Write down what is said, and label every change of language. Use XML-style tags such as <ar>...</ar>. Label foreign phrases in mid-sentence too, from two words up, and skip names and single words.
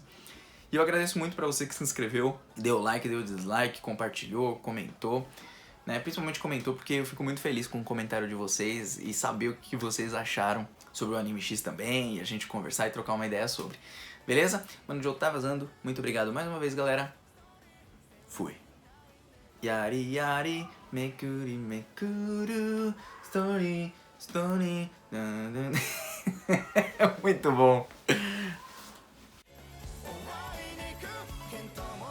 <pt>E eu agradeço muito pra você que se inscreveu, deu like, deu dislike, compartilhou, comentou, né? Principalmente comentou porque eu fico muito feliz com o comentário de vocês e saber o que vocês acharam sobre o Anime X também, e a gente conversar e trocar uma ideia sobre. Beleza? Mano, o jogo tá vazando. Muito obrigado mais uma vez, galera. Fui.</pt> <ja>Yari yari, mekuri mekuru,</ja> <en>story, story.</en> <pt>É muito bom.</pt>